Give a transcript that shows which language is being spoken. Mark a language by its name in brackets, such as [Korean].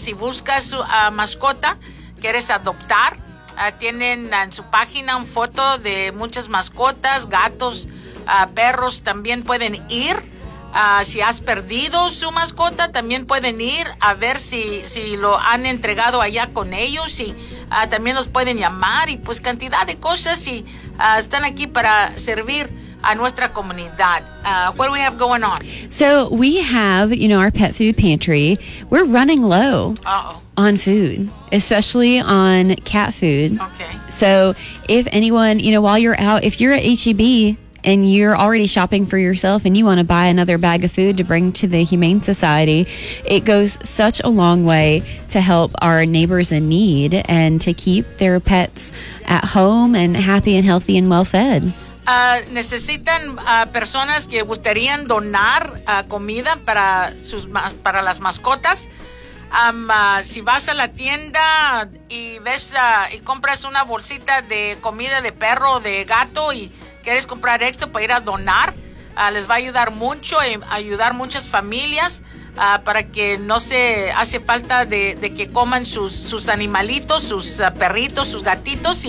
[Spanish] Si buscas mascota, quieres adoptar, tienen en su página una foto de muchas mascotas, gatos, perros, también pueden ir. Si has perdido su mascota, también pueden ir a ver si lo han entregado allá con ellos y también los pueden llamar y pues cantidad de cosas y están aquí para servir a nuestra comunidad. [English] What do we have going on? So we have, you know, our pet food pantry. We're running low on food, especially on cat food. Okay. So if anyone, you know, while you're out, if you're at HEB, and you're already shopping for yourself and you want to buy another bag of food to bring to the Humane Society, it goes such a long way to help our neighbors in need and to keep their pets at home and happy and healthy and well fed. [Spanish] Necesitan personas que gustarían donar comida para sus para las mascotas. Si vas a la tienda y ves y compras una bolsita de comida de perro o de gato y quieres comprar esto para ir a donar, les va a ayudar mucho y ayudar muchas familias para que no se hace falta de que coman sus animalitos, sus perritos, sus gatitos.